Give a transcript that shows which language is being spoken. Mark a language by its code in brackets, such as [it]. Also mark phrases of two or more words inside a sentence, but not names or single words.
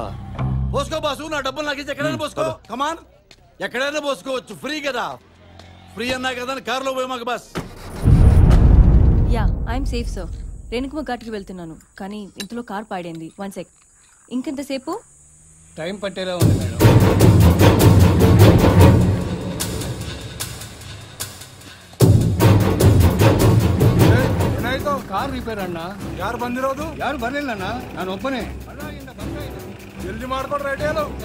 [te] పోసుకో బాసు, నా డబ్బులు నాకు ఇచ్చి ఎక్కడైనా పోసుకో. కమాన్, ఎక్కడైనా పోసుకోవచ్చు, ఫ్రీ కదా. ఫ్రీ అన్నా కదా కారులో పోయి మాకు బస్. [en] yeah I'm safe sir. [te] రేణుకమ్మ ఘాట్కి వెళ్తున్నాను, కానీ ఇంతలో కార్ పాడైంది. 1 సెక్. ఇంకెంతసేపు? టైం పట్టేలా ఉంది మేడం. [en] car repair [kn] ಅಣ್ಣ. ಯಾರು ಬಂದಿರೋದು? ಯಾರು ಬರ್ಲಿಲ್ಲ ಅಣ್ಣ, ನಾನು ಒಬ್ಬನೇ. ಜಲ್ದಿ ಮಾಡ್ಕೊಡ್ರಿ ರೆಡಿಯಲ್ಲ.